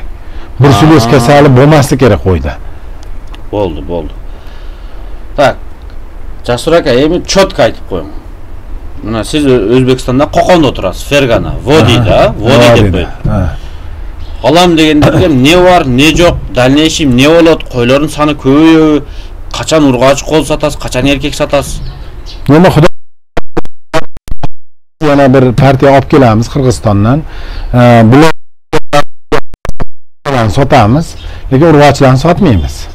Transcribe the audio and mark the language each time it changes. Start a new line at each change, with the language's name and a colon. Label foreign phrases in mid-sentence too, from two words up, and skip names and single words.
Uzbek: Bruselyoz kasali bo'lmasligi kerak qo'yda. Bo'ldi. Tak. Jasur aka, endi cho'tka aytib qo'ying. Mana siz O'zbekistonda Qo'qonda o'tirasiz, Fergana, Vodiyda deb qo'ying. Olam deganlarga ne var, ne yo'q, dalneyshim ne bo'ladi, qo'ylarning soni ko'p, qachon urg'och qo'l sotasiz, qachon erkak sotasiz? Nima xudo yana bir partiya olib kelamiz Qirg'izistondan. Bularni sotamiz, lekin urg'ochlarni sotmaymiz.